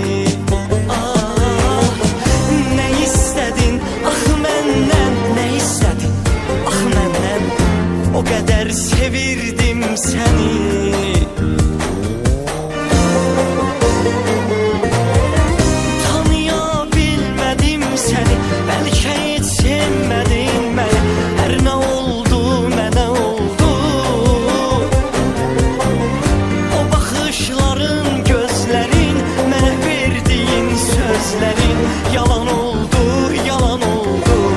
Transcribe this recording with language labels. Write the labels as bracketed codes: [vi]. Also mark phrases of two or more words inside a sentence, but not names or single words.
[az] Ah, nə istədin ax məndən, nə istədin ax məndən? O qədər sevirdim səni. [tr] Tanıyabilmedim seni, belki hiç sevmedin beni. Her ne oldu, [az] mənə oldu. [tr] O bakışların, gözlerin, mənə verdiğin sözlerin yalan oldu, yalan oldu.